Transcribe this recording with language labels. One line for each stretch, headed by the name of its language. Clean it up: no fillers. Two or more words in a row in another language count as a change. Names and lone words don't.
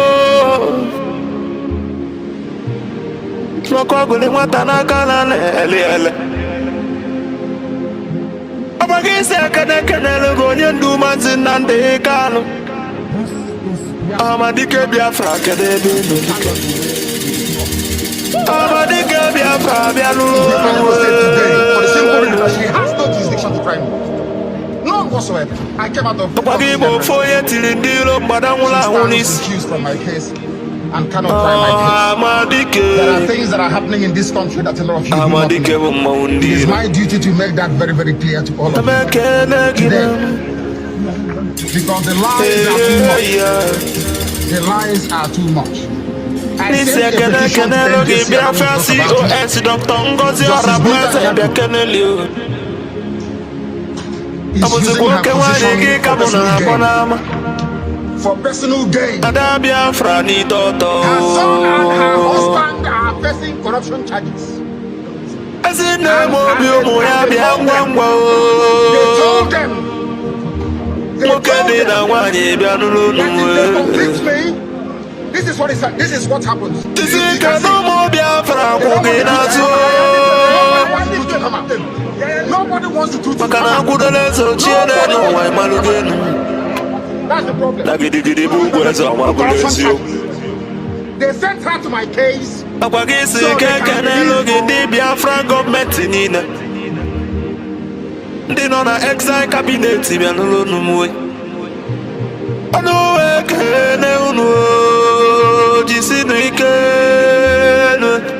Igbo: N'ọkụ ọgụlị nwata n'aka na na-ele ele. Ọba gị si ekene ekene lụgị onye ndu Mazi Nnamdi Kanu. Amadike Biafra kedu ebe ị nọ? Amadike Biafra bịa n'ụlọ.
English: For the simple reason that she has no jurisdiction to try me. None whatsoever. I came out of
Igbo: Ọba gị bụ ofe onye tiri ndị iro mgbada nwụrụ ahụ n'isi.
English: accused from my case and cannot try my case.
Igbo: Amadike.
English: There are things that are happening in this country that a lot of you do not
Igbo: Amadike bụ
English: know.
Igbo: mmanwụ ndị
English: It is
Igbo: iro.
English: my duty to make that very, very clear to all of you.
Igbo: Emekene gị na.
English: Because the lies are too much. The lies are too much. I
Igbo: N'isi
English: sent a
Igbo: ekene
English: petition to
Igbo: ekene
English: the
Igbo: lụgị
English: NJC
Igbo: Biafra COS Dr. Ngozi Ọrabueze bịa keneli o.
English: is using
Igbo: Abụzikwa
English: her
Igbo: oke nwaanyị gị
English: position
Igbo: ka
English: for
Igbo: bụ na
English: personal
Igbo: akọ
English: gain.
Igbo: n'ama.
English: For personal gain.
Igbo: Ada Biafra n'ite ọtọ.
English: Her son and her husband are facing corruption charges.
Igbo: Ezi na-eme obi ụmụ ya bịa ngwa ngwa
English: They
Igbo: o.
English: told them. They
Igbo: Nwoke
English: told
Igbo: dị
English: them
Igbo: na nwaanyị bịa n'ụlọ
English: that if they convict
Igbo: unu.
English: me, this is what happens.
Igbo: Isi ike na ụmụ Biafra kwụ gị n'azụ.
English: Nobody wants to do
Igbo: Maka na akwụdola eze ochie n'elu ụwa ịmalụgo enu.
English: That's the problem.
Igbo: Na gidigidi bụ ugwu eze ọma bụrụ eziokwu.
English: They sent her to my case.
Igbo: Akwa gị si ike ekene lụgị ndị Biafra gọọmenti niile. Ndị nọ na
English: exile cabinet
Igbo: bịa n'ụlọ unu mwe. Ọnụ ekene unu o, jisinụ ike nụ.